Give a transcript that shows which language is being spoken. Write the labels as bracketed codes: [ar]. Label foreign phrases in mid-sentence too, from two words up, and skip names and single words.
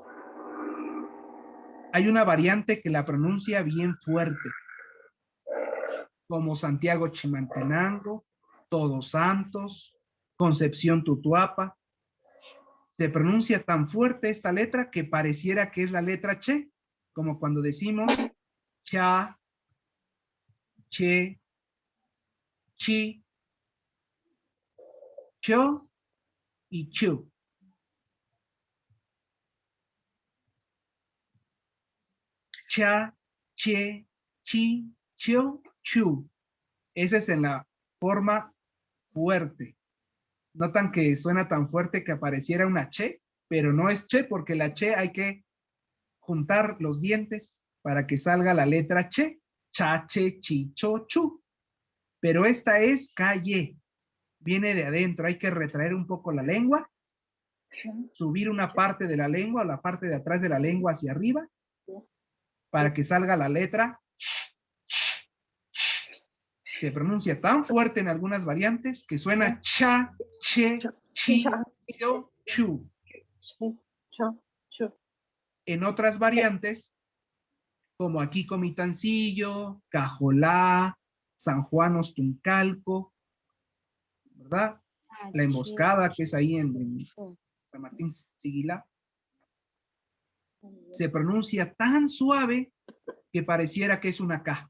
[es] Hay una variante que la pronuncia bien fuerte, como Santiago Chimaltenango, Todos Santos, Concepción Tutuapa. Se pronuncia tan fuerte esta letra que pareciera que es la letra Che, como cuando decimos cha, che, chi, cho y chu. Cha, che, chi, cho, chu. Esa es en la forma fuerte. Notan que suena tan fuerte que apareciera una che, pero no es che porque la che hay que juntar los dientes para que salga la letra che. Cha, che, chi, cho, chu. Pero esta es KY. Viene de adentro. Hay que retraer un poco la lengua, subir una parte de la lengua o la parte de atrás de la lengua hacia arriba para que salga la letra. Se pronuncia tan fuerte en algunas variantes que suena cha, che, chi, cho, chu. En otras variantes, como aquí Comitancillo, Cajolá, San Juan Ostuncalco, ¿verdad? La Emboscada, que es ahí en San Martín Siguilá, se pronuncia tan suave que pareciera que es una K.